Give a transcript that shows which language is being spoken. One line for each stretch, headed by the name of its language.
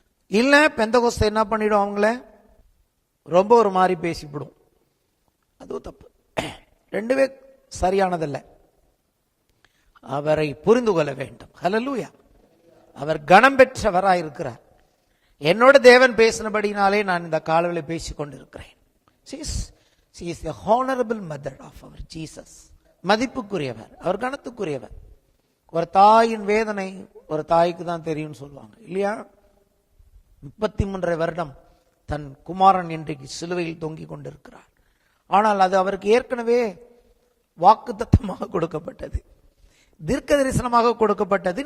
Tamil: இல்ல பெந்தகோஸ்தே என்ன பண்ணிடும், அவங்கள ரொம்ப ஒரு மாதிரி பேசிவிடும். அதுவும் தப்பு. ரெண்டுமே சரியானதல்ல. அவரை புரிந்து கொள்ள வேண்டும். ஹல்லேலூயா. அவர் கனம் பெற்றவராயிருக்கிறார். என்னோட தேவன் பேசினபடினாலே நான் இந்த காலவெளி பேசிக் கொண்டிருக்கிறேன்.
English: She is the honorable mother of our Jesus.
Tamil: மதிப்புக்குரியவர், அவர் கனத்துக்குரியவர். ஒரு தாயின் வேதனை ஒரு தாய்க்கு தான் தெரியும் சொல்லுவாங்க இல்லையா? 33 வருடம் தன் குமாரன் இன்றைக்கு சிலுவையில் தொங்கிக் கொண்டிருக்கிறார். ஆனால் அது அவருக்கு ஏற்கனவே வாக்குத்தத்தமாக கொடுக்கப்பட்டது, தீர்க்க தரிசனமாக கொடுக்கப்பட்டது.